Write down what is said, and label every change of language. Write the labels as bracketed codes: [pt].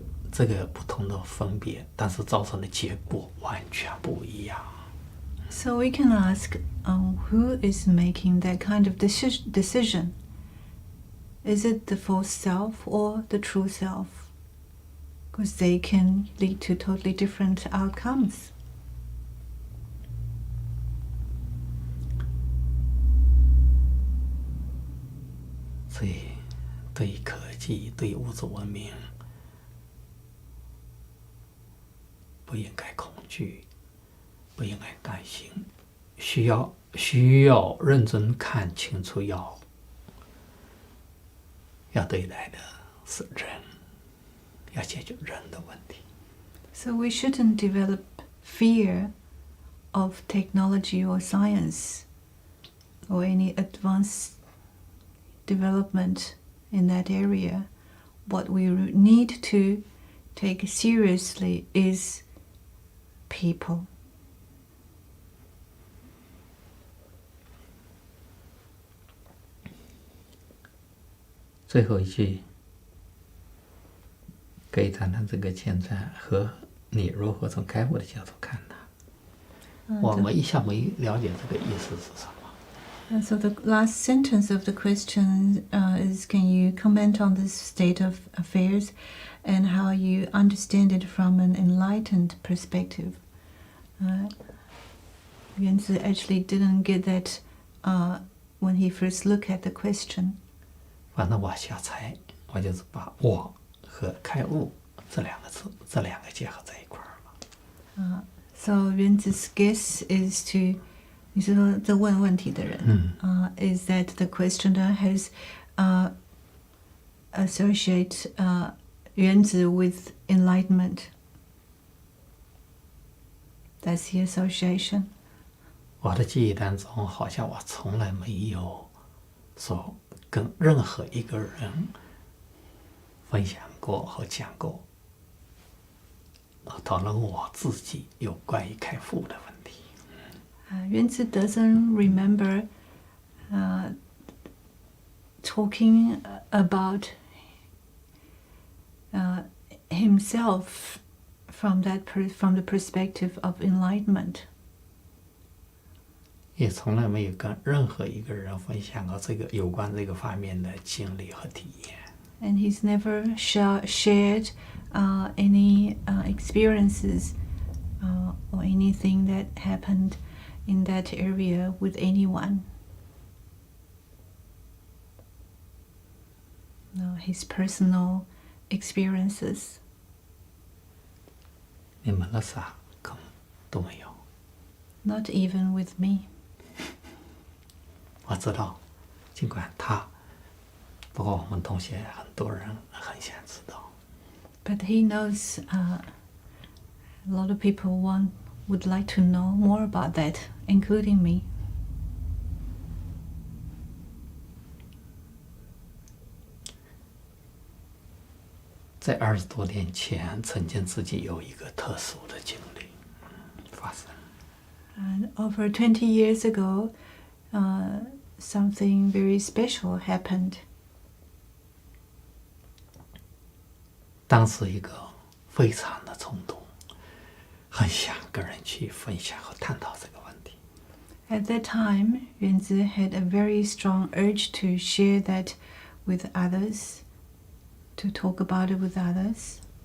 [zh] 这个不同的分别，但是造成的结果完全不一样。 [en] So we can ask, who is making that kind of decision? Is it the false self or the true self? Because they can lead to totally different outcomes. [zh] 所以，对于科技，对于物质文明，不应该恐惧，不应该担心，需要认真看清楚，要对待的是人，要解决人的问题。 [en] So we shouldn't develop fear of technology or science or any advanced development in that area. What we need to take seriously is people. [zh] 最后一句，可以谈谈这个前传和你如何从开悟的角度看它。我们一下没了解这个意思是什么。 [en] And so the last sentence of the question is, can you comment on this state of affairs and how you understand it from an enlightened perspective? Yuanzi actually didn't get that when he first looked at the question. [zh] 反正我瞎猜，我就是把我和开悟这两个结合在一块儿了。 [en] So Yuanzi's guess is to, [zh] 你是说这问问题的人， [en] is that the questioner has associate Yuanzi with enlightenment. That's the association. [zh] 我的记忆当中，好像我从来没有说跟任何一个人分享过和讲过，讨论我自己有关于开悟的问题。 [en] Yuanzi doesn't remember talking about himself from the perspective of enlightenment. [zh] 也从来没有跟任何一个人分享过有关这个方面的经历和体验。 [en] And he's never shared any experiences or anything that happened in that area with anyone. No, his personal experiences. [zh] 你们的啥可能都没有。 [en] Not even with me. [zh] 我知道，尽管他，包括我们同学很多人很想知道。 [en] But he knows a lot of people would like to know more about that, including me. [zh] 在20多年前，曾经自己有一个特殊的经历发生。 [en] And over 20 years ago, something very special happened. [zh] 当时一个非常的冲动，很想跟人去分享和探讨这个问题。 [en] At that time, Yuanzi had a very strong urge to share that with others, to talk about it with others.